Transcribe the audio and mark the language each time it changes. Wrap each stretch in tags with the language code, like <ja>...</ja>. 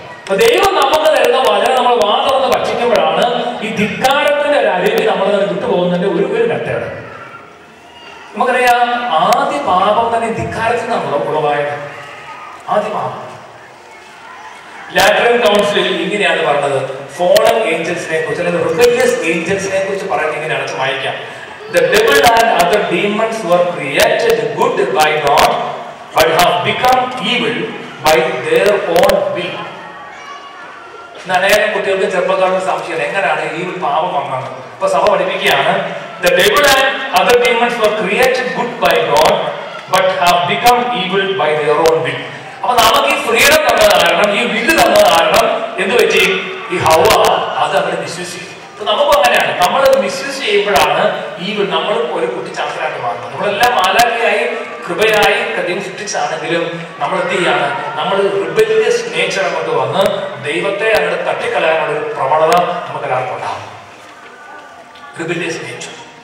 <ml>അപ്പൊ ദൈവം നമുക്ക് തരുന്ന വചനം നമ്മൾ വാ തുറന്ന് ഭക്ഷിക്കുമ്പോഴാണ് ഈ ധിക്കാരത്തിന്റെ ഒരു അരുവി നമ്മൾ വിട്ടുപോകുന്നതിന്റെ ഒരു ഘട്ടമാണ്. നമുക്കറിയാം, ആദ്യ പാപം തന്നെ ധിക്കാരത്തിൽ നിന്നാണ് ഉളവായത്. ആദ്യ പാപം. ലാറ്ററൻ കൗൺസിലിൽ ഇങ്ങനെയാണ് പറഞ്ഞത്, ഫോളൻ ഏഞ്ചൽസിനെ കുറിച്ച് അല്ലെങ്കിൽ റിബല്യസ് ഏഞ്ചൽസിനെ കുറിച്ച് പറയുന്നത് ഇങ്ങനെയാണ്. വായിക്കാം.</ml> <en>The devil and other demons were created good by God, but have become evil by their own will.</en> <ml>അനേകം കുട്ടികൾക്ക് ചെറുപ്പക്കാർക്ക് സംശയം എങ്ങനെയാണ് ഈ പാപം വന്നത്. ഇപ്പൊ സഭ പഠിപ്പിക്കുകയാണ്,</ml> <en>The devil and other demons were created good by God, but have become evil by their own will.</en> <ml>അപ്പൊ നമുക്ക് ഈ ഫ്രീഡം തന്നത് കാരണം, ഈ വില്ല് തന്നത് കാരണം എന്ത് പറ്റി? ഈ ഹവ്വ അത് അവരെ വിശ്വസിച്ചു. നമുക്ക് അങ്ങനെയാണ്, നമ്മൾ മിസ്യൂസ് ചെയ്യുമ്പോഴാണ് ഈ നമ്മൾ ഒരു കുട്ടി ചാത്തനായിട്ട് മാറുന്നത്. നമ്മളെല്ലാം മാലാഖയായി കൃപയായി ദൈവം സൃഷ്ടിച്ചാണെങ്കിലും നമ്മൾ എന്ത് ചെയ്യാണ്? നമ്മൾ റിബല്യസ് നേച്ചർ കൊണ്ട് വന്ന് ദൈവത്തെ അങ്ങോട്ട് തട്ടിക്കളയാനുള്ള ഒരു പ്രവണത നമുക്ക് എല്ലാവർക്കും ഉണ്ടാകും. Rebellious nature.</ml>